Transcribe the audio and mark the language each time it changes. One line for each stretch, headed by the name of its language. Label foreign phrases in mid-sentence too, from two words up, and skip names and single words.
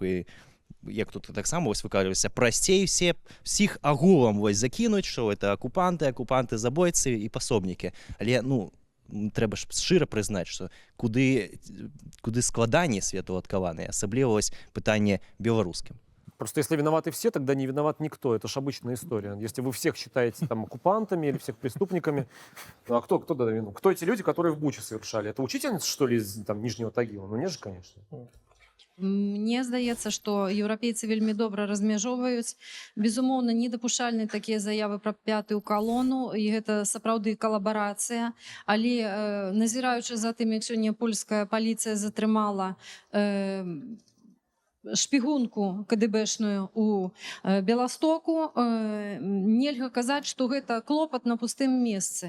Belarusian: І як тут таксама вось выкажвалася, прасцей всіх агулам вось закінуць, што это акупанты, забойцы і пасобнікі. Але, ну, трэба ж шчыра прызнаць, што куды складаней светаўладкаваныя, асабліва вось пытанне беларускім.
Russian: Просто если виноваты все, тогда не виноват никто. Это же обычная история. Если вы всех считаете там оккупантами или всех преступниками, ну, а кто тогда виноват? Кто эти люди, которые в Буче совершали? Это учительница, что ли, из там, Нижнего Тагила? Ну, нет же, конечно.
Belarusian: Мне здаецца, што еўрапейцы вельмі добра размяжоўваюць. Безумоўна, недапушчальны такія заявы пра пятую калону, і гэта сапраўды калабарацыя. Але назіраючы за тым, як сёння польская паліцыя затрымала шпігунку КДБшную у Беластоку, нельга казаць, што гэта клопат на пустым месцы.